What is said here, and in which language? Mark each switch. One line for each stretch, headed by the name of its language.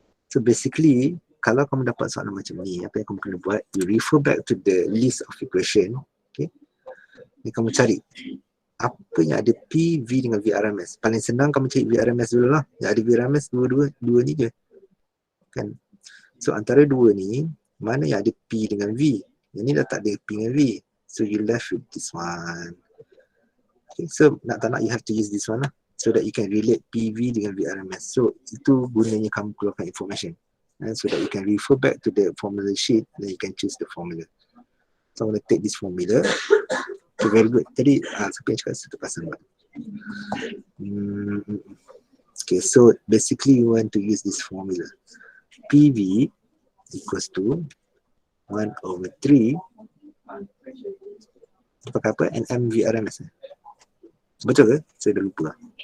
Malay: So basically, kalau kamu dapat soalan macam ni, apa yang kamu kena buat,
English: you refer back to the list of equation.
Malay: Okay. Ni kamu cari apa yang ada P, V dengan VRMS. Paling senang kamu cari VRMS dulu lah. Yang ada VRMS dua ni je. Kan? So antara dua ni, mana yang ada P dengan V? Yang ni dah tak ada P dengan V.
English: So you left with this one. Okay, so
Malay: nak tak nak
English: you have to use this one lah. So that you can relate PV dengan VRMS.
Malay: So itu gunanya kamu keluarkan information.
English: So that you can refer back to the formula sheet, then you can choose the formula. So I'm going to take this formula. Okay, very good.
Malay: Tadi siapa yang cakap satu pasang buat?
English: Okay, so basically you want to use this formula. PV equals to 1/3
Malay: pakai apa? NM VRMS. Betul ke? Saya dah lupa.